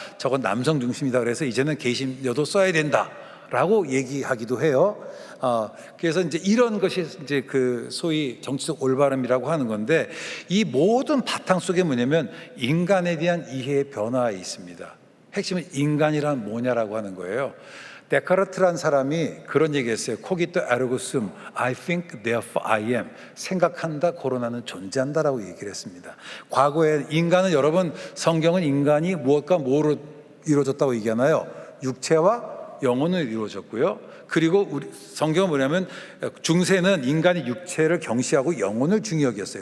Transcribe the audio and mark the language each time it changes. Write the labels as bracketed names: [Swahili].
[Korean] 저건 남성 중심이다. 그래서 이제는 계심여도 써야 된다라고 얘기하기도 해요. 그래서 이제 이런 것이 이제 그 소위 정치적 올바름이라고 하는 건데, 이 모든 바탕 속에 뭐냐면 인간에 대한 이해의 변화에 있습니다. 핵심은 인간이란 뭐냐라고 하는 거예요. 데카르트란 사람이 그런 얘기했어요. [Latin] 코기토 에르고 숨, [English] I think therefore I am. [Korean] 생각한다, 고로나는 존재한다라고 얘기를 했습니다. 과거에 인간은, 여러분 성경은 인간이 무엇과 뭐로 이루어졌다고 얘기하나요? 육체와 영혼으로 이루어졌고요. 그리고 우리 성경은 뭐냐면 중세는 인간이 육체를 경시하고 영혼을 중히 여겼어요.